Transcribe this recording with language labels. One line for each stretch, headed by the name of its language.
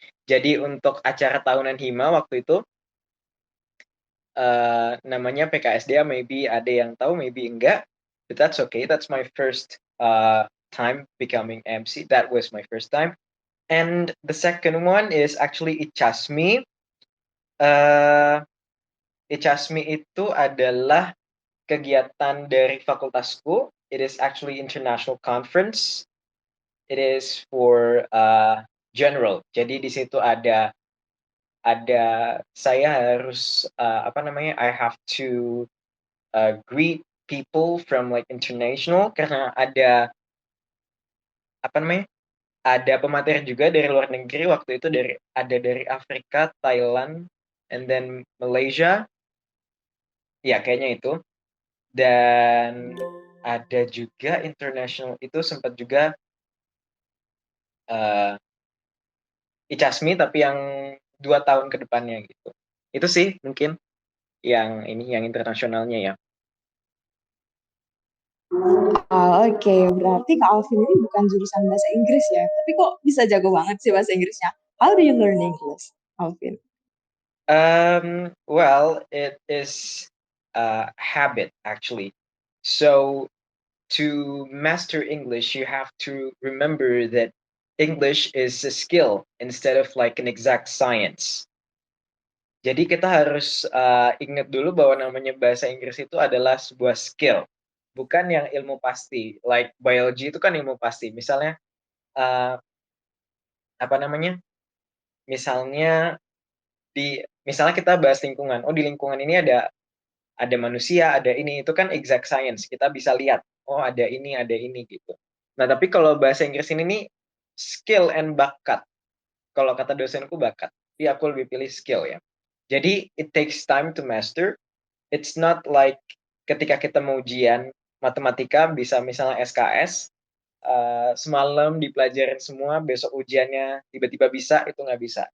Indonesian: Jadi untuk acara tahunan Hima waktu itu namanya PKSDA, maybe ada yang tahu, maybe enggak,
English: but that's okay. That's my first time becoming MC. That was my first time. And the second one is actually Ichasmi.
Indonesian: Uh, Ichasmi itu adalah kegiatan dari fakultasku.
English: It is actually international conference. It is for general.
Indonesian: Jadi di situ ada saya harus apa namanya?
English: I have to greet people from like international
Indonesian: karena ada apa namanya? Ada pemateri juga dari luar negeri waktu itu dari Afrika, Thailand, and then Malaysia. Ya, kayaknya itu. Dan ada juga international itu sempat juga uh, Icasmi tapi yang 2 tahun ke depannya gitu. Itu sih mungkin yang internasionalnya ya. Oh, oke, berarti Kak Alvin ini bukan jurusan bahasa Inggris ya, tapi kok bisa jago banget sih bahasa Inggrisnya?
English: How do you learn English, Alvin? Well, it is a habit actually. So to master English, you have to remember that English is a skill instead of like an exact science.
Indonesian: Jadi kita harus ingat dulu bahwa namanya bahasa Inggris itu adalah sebuah skill, bukan yang ilmu pasti.
English: Like biology
Indonesian: itu kan ilmu pasti. Misalnya uh, apa namanya? Misalnya misalnya kita bahas lingkungan. Oh, di lingkungan ini ada manusia, ada ini, itu kan exact science. Kita bisa lihat, oh ada ini gitu. Nah, tapi kalau bahasa Inggris ini nih skill and bakat. Kalau kata dosenku bakat, tapi aku lebih pilih skill ya. Jadi
English: it takes time to master. It's not like
Indonesian: ketika kita mau ujian matematika bisa misalnya SKS, semalam dipelajarin semua, besok ujiannya tiba-tiba bisa, itu nggak bisa.